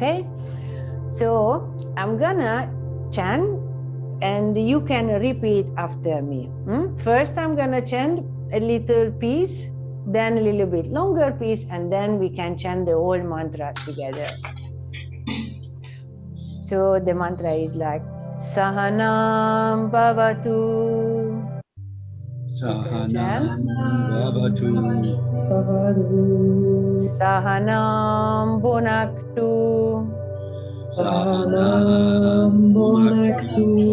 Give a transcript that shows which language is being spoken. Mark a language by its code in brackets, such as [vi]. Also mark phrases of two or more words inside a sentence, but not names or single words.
[en] So I'm gonna chant and you can repeat after me. First, I'm gonna chant a little piece, then a little bit longer piece, and then we can chant the whole mantra together. So the mantra is like [sa] सहनं भवतु. सहनं भवतु. सहनं भुनक्तु. सहनं भुनक्तु.